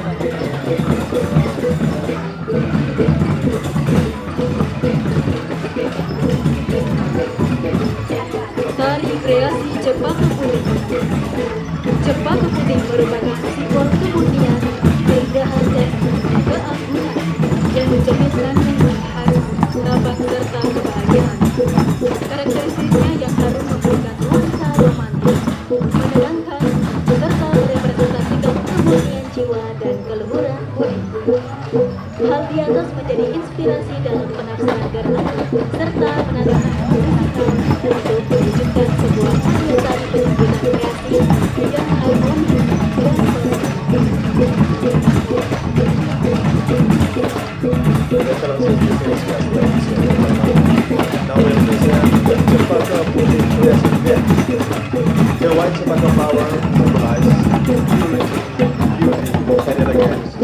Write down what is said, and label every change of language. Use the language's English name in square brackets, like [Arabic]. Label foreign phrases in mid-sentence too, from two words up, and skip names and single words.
[Indonesian] Tari kreasi Cempaka Putih. Cempaka Putih merupakan simbol kemurnian, keindahan dan keagungan yang mencerminkan keindahan, tabat serta kebahagiaan. Karakteristiknya yang harum memberikan nuansa romantis, menenangkan, serta merepresentasikan kemurnian jiwa dan keluhuran budi. Hal di atas menjadi inspirasi dalam penafsiran gerak serta penatanan musikal untuk mewujudkan sebuah karya tari penampilan kreasi yang harmonis dan [English] Excellencies, distinguished guests, ladies and gentlemen. Now we present the Cempaka Putih Creation Band. The white Cempaka flower symbolizes purity, beauty, and elegance.